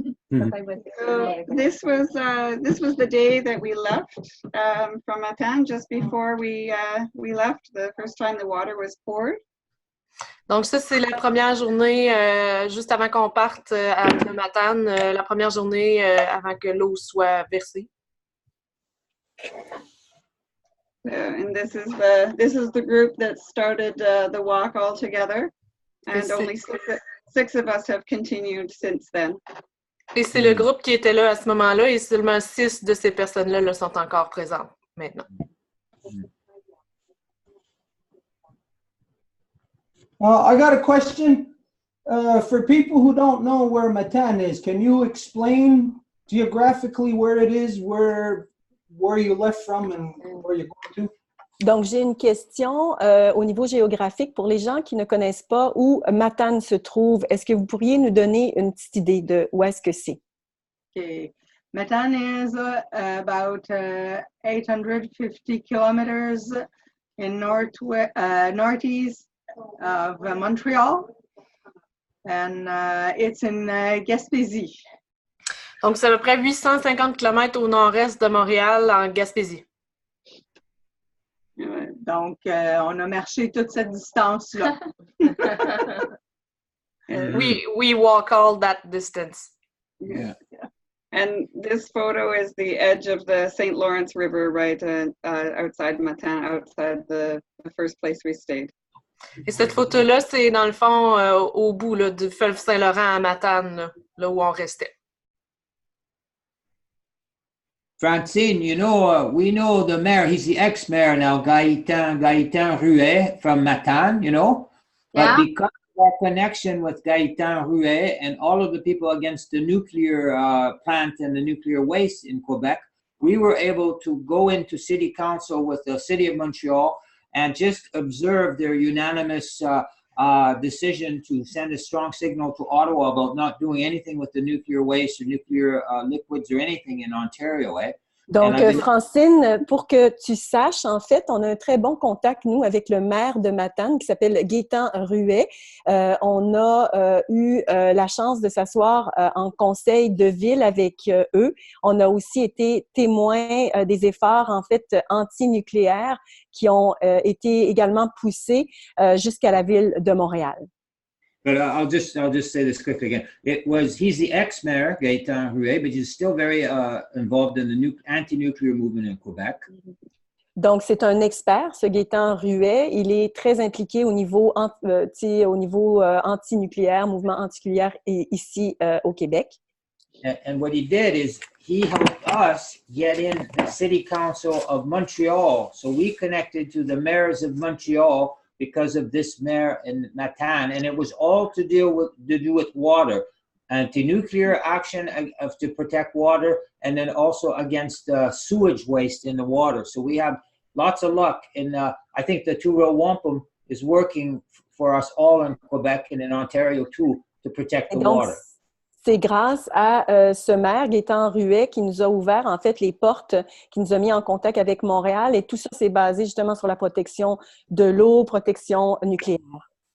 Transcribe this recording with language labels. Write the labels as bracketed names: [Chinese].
[English] So this was the day that we left from Matane, just before we left, the first time the water was poured. [French] Donc ça, c'est la première journée, juste avant qu'on parte de Matane, la première journée avant que l'eau soit versée. [English] And this is the group that started the walk all together, and only six of us have continued since then. [French] Et c'est le groupe qui était là à ce moment-là, et seulement 6 de ces personnes-là là, sont encore présentes maintenant. [English] I got a question for people who don't know where Matane is. Can you explain geographically where it is, where you left from, and where you're going to? [French] Donc, j'ai une question au niveau géographique pour les gens qui ne connaissent pas où Matane se trouve. Est-ce que vous pourriez nous donner une petite idée de où est-ce que c'est? [English] Okay. Matane is about 850 kilometers in northeast of Montreal, and it's in Gaspésie. Donc, c'est à peu près 850 km au nord-est de Montréal, en Gaspésie. [French] Donc, on a marché toute cette distance-là. [English] We walk all that distance. Yeah. And this photo is the edge of the St. Lawrence River, right outside Matane, outside the first place we stayed. [French] Et cette photo-là, c'est dans le fond au bout là, du fleuve Saint-Laurent à Matane, là où on restait. [English] Francine, you know, we know the mayor, he's the ex-mayor now, Gaëtan Ruet from Matane, you know? But because of our connection with Gaëtan Ruet and all of the people against the nuclear plant and the nuclear waste in Quebec, we were able to go into city council with the city of Montreal and just observe their unanimous decision to send a strong signal to Ottawa about not doing anything with the nuclear waste or nuclear liquids or anything in Ontario, eh? [French] Donc, Francine, pour que tu saches, en fait, on a un très bon contact, nous, avec le maire de Matane qui s'appelle Gaëtan Ruet. On a eu la chance de s'asseoir en conseil de ville avec eux. On a aussi été témoins des efforts, en fait, anti-nucléaires qui ont été également poussés jusqu'à la ville de Montréal. [English] But I'll just say this quickly again. He's the ex-mayor, Gaëtan Ruet, but he's still very involved in the anti-nuclear movement in Quebec. [French] Donc, c'est un expert, ce Gaëtan Ruet. Il est très impliqué au niveau anti-nucléaire, mouvement anti-nucléaire ici au Québec. [English] And what he did is he helped us get in the city council of Montreal. So we connected to the mayors of Montreal because of this mayor in Matane, and it was all to do with water, anti-nuclear action to protect water, and then also against sewage waste in the water. So we have lots of luck in I think the Row Wampum is working for us all in Quebec and in Ontario too to protect the water. [French] C'est grâce à ce maire, Gaétan Ruet, qui nous a ouvert en fait les portes, qui nous a mis en contact avec Montréal, et tout ça, c'est basé justement sur la protection de l'eau, protection nucléaire.